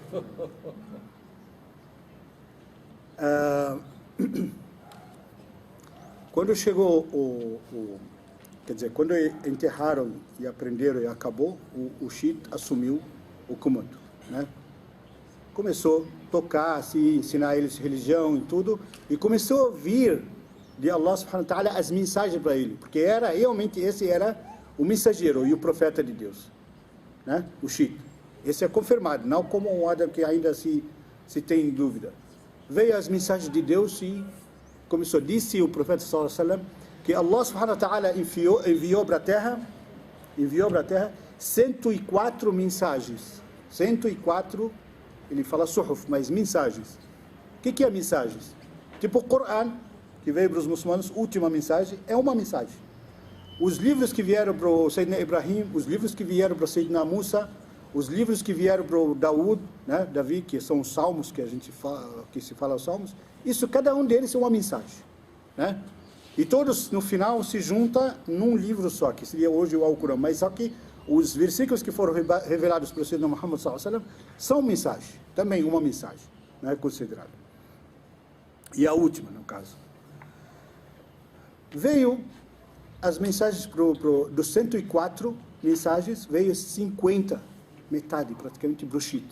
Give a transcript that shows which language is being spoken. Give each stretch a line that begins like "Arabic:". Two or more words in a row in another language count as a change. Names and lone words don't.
Portuguese: Quando chegou quer dizer, quando enterraram e aprenderam e acabou, o Shit assumiu o comando, né? Começou a tocar, assim, ensinar eles religião e tudo, e começou a ouvir de
Arabic: الله سبحانه وتعالى
Portuguese: as mensagens para ele, porque realmente esse era o mensageiro e o profeta de Deus, né? O Shit. Esse é confirmado, não como um Adam que ainda se tem dúvida. Veio as mensagens de Deus e começou, disse o profeta
Arabic: صلى الله عليه وسلم,
Portuguese: que
Arabic: الله سبحانه وتعالى
Portuguese: enviou para a terra 104 mensagens. 104, ele fala suhuf, mas mensagens. O que é mensagens? Tipo o Coran, que veio para os muçulmanos, última mensagem, é uma mensagem. Os livros que vieram para o Sayyidina Ibrahim, os livros que vieram para o Sayyidina Musa, os livros que vieram para o Daud, né, Davi, que são os salmos que a gente fala, que se fala os salmos, isso, cada um deles é uma mensagem, né? E todos, no final, se juntam num livro só, que seria hoje o Alcorão. Mas só que os versículos que foram revelados para o Sayyidina Muhammad
Arabic: صلى الله عليه وسلم
Portuguese: são mensagem, também uma mensagem, né, considerada. E a última, no caso. Veio as mensagens dos 104 mensagens, veio 50, metade praticamente, brochito.